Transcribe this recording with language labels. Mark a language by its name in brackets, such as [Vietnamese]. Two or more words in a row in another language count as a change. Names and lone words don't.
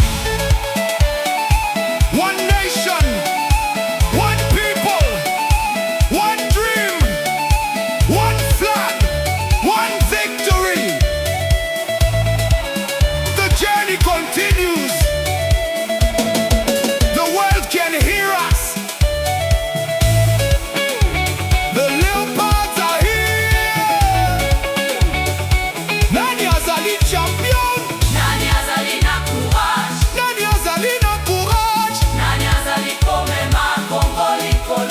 [English] One nation, one people, one dream, one flag, one victory. The journey continues. The world can hear us. The Leopards are here. [Lingala] Nani azali champion? Nani azali na courage? Nani azali na courage? Nani azali komema Kongo likolo?